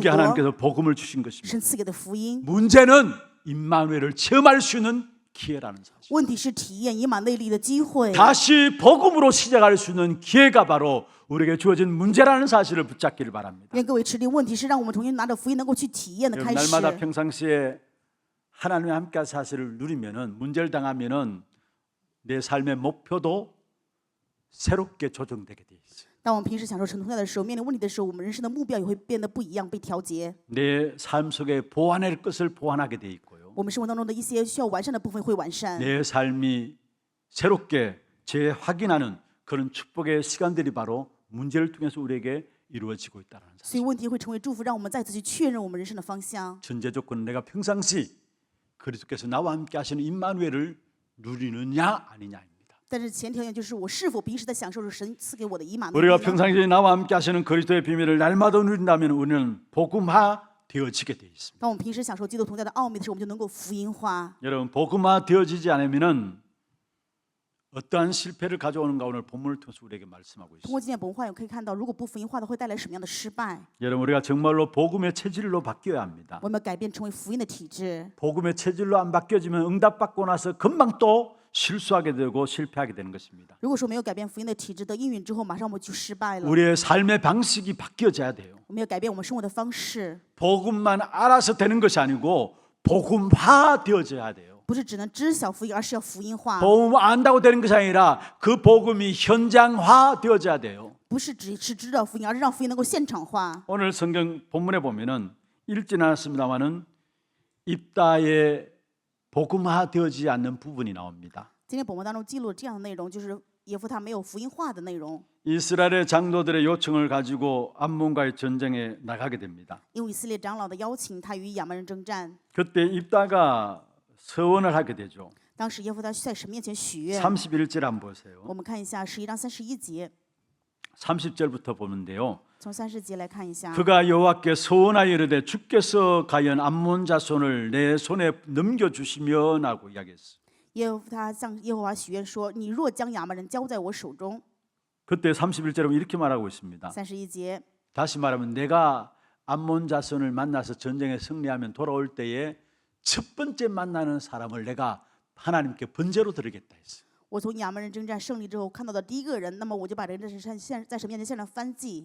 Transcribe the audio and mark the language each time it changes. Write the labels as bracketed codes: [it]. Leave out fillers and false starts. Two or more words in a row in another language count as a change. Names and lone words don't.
[ko] 그게 [zh] 国， [ko] 하나님께서 복음을 주신 것입니다. [zh] 神赐给的福音。 [ko] 문제는 임마누엘을 체험할 수 있는 기회라는 사실. [zh] 问题是体验以马内利的机会， [ko] 다시 복음으로 시작할 수 있는 기회가 바로 우리에게 주어진 문제라는 사실을 붙잡기를 바랍니다. [zh] 愿各位持力。问题是让我们重新拿着福音能够去体验的开 [ko] 여러분, [zh] 始。 [ko] 날마다 평상시에 하나님과 함께 사실을 누리면은 문제를 당하면은 내 삶의 목표도 새롭게 조정되게 돼 있어요. [zh] 当我们平时享受神同在的时候，面临问题的时候，我们人生的目标也会变得不一样，被调节。 [ko] 내 삶 속에 보완할 것을 보완하게 돼 있고요. [zh] 我们生活当中的一些需要完善的部分会完善， [ko] 내 삶이 새롭게 재확인하는 그런 축복의 시간들이 바로 문제를 통해서 우리에게 이루어지고 있다는 [zh] 所以 [ko] 사실. [zh] 问题会成为祝福，让我们再次去确认我们人生的方向。 [ko] 전제 조건은 내가 평상시 그리스도께서 나와 함께 하시는 임마누엘을 누리느냐 아니냐입니다. [zh] 但是前条件就是我是否平时在享受着神赐给我的以马内利 [ko] 우리가 [zh] 呢？ [ko] 평상시에 나와 함께 하시는 그리스도의 비밀을 날마다 누린다면 우리는 복음화 되어지게 돼 있습니다. [zh] 当我们平时享受基督同在的奥秘的时候，我们就能够福音化。 [ko] 여러분 복음화 되어지지 않으면은 어떠한 실패를 가져오는가 오늘 본문을 통해서 우리에게 말씀하고 [zh] 通过 [ko] 있습니다. [zh] 今天本话，我们可以看到，如果不福音化的，会带来什么样的失败？ [ko] 여러분 우리가 정말로 복음의 체질로 바뀌어야 합니다. [zh] 我们要改变成为福音的体质。 [ko] 복음의 체질로 안 바뀌어지면 응답받고 나서 금방 또 실수하게 되고 실패하게 되는 것입니다. [zh] 如果说没有改变福音的体质的应允之后，马上我们就失败了。 [ko] 우리의 삶의 방식이 바뀌어져야 돼요. [zh] 我们要改变我们生活的方式， [ko] 복음만 알아서 되는 것이 아니고 복음화 되어져야 돼요. [zh] 不是只能知晓福音，而是要福音化。 [ko] 복음 안다고 되는 것이 아니라 그 복음이 현장화 되어져야 돼요. [zh] 不是只是知道福音，而是让福音能够现场化。 [ko] 오늘 성경 본문에 보면은 읽지는 않았습니다만은 입다에 복음화 되어지지 않는 부분이 나옵니다. [zh] 今天本文当中记录了这样的内容，就是耶夫他没有福音化的内容。 [ko] 이스라엘의 장로들의 요청을 가지고 암몬과의 전쟁에 나가게 됩니다. [zh] 因为以色列长老的邀请，他与亚门人征战。 [ko] 그때 입다가 서원을 하게 되죠. [zh] 当时耶夫他在神面前许愿。 [ko] 31절 한번 보세요. [zh] 我们看一下11章31节， [ko] 30절부터 보는데요. [zh] 从30节来看一下。 [ko] 그가 여호와께 서원하여 이르되 주께서 과연 암몬 자손을 내 손에 넘겨주시면 하고 이야기했어요. [zh] 耶夫他向耶和华许愿说：“你若将亚门人交在我手中。 [ko] 그때 31절에 이렇게 말하고 있습니다. [zh] ”31节， [ko] 다시 말하면 내가 암몬 자손을 만나서 전쟁에 승리하면 돌아올 때에 첫 번째 만나는 사람을 내가 하나님께 번제로 드리겠다 했어요. [zh] 我从亚门人征战胜利之后看到的第一个人，那么我就把人在神面前献上燔祭。